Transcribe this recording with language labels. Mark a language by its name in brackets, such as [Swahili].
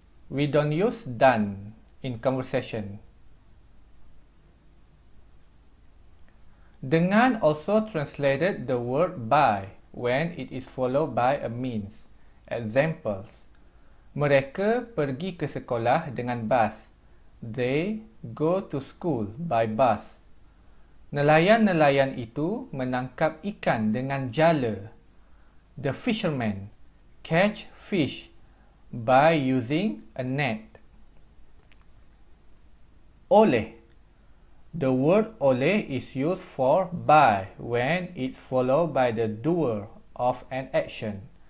[English] We don't use dan in conversation. Dengan also translated the word by when it is followed by a means. Examples. [Malay] Mereka pergi ke sekolah dengan bas. [English] They go to school by bus. [Malay] Nelayan-nelayan itu menangkap ikan dengan jala. [English] The fishermen catch fish by using a net. Oleh. The word oleh is used for by when it's followed by the doer of an action.